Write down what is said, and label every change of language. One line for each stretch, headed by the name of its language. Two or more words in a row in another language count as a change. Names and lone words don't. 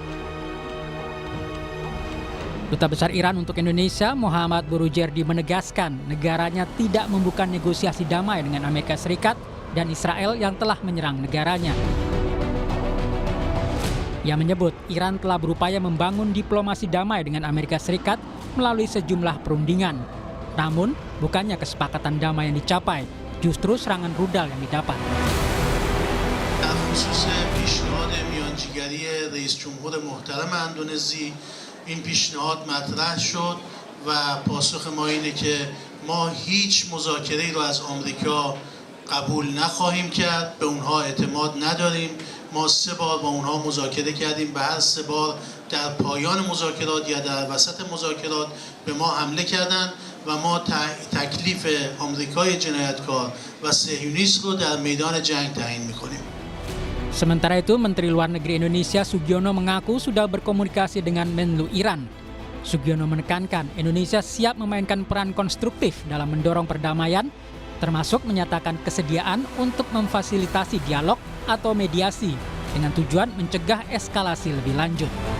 Indonesian: Duta Besar Iran untuk Indonesia, Muhammad Burujerdi, menegaskan negaranya tidak membuka negosiasi damai dengan Amerika Serikat dan Israel yang telah menyerang negaranya. Ia menyebut Iran telah berupaya membangun diplomasi damai dengan Amerika Serikat melalui sejumlah perundingan. Namun, bukannya kesepakatan damai yang dicapai, justru serangan rudal yang didapat.
Persian: این پیشنهاد مطرح شد و پاسخ ما اینه که ما هیچ مذاکره‌ای رو از آمریکا قبول نخواهیم کرد، به اونها اعتماد نداریم. ما 3 بار با اونها مذاکره کردیم، به هر 3 بار در پایان مذاکرات یا در وسط مذاکرات به ما حمله کردند و ما تکلیف آمریکای جنایتکار و صهیونیست رو در میدان جنگ تعیین می‌کنیم.
Indonesian: Sementara itu, Menteri Luar Negeri Indonesia Sugiono mengaku sudah berkomunikasi dengan Menlu Iran. Sugiono menekankan Indonesia siap memainkan peran konstruktif dalam mendorong perdamaian, termasuk menyatakan kesediaan untuk memfasilitasi dialog atau mediasi dengan tujuan mencegah eskalasi lebih lanjut.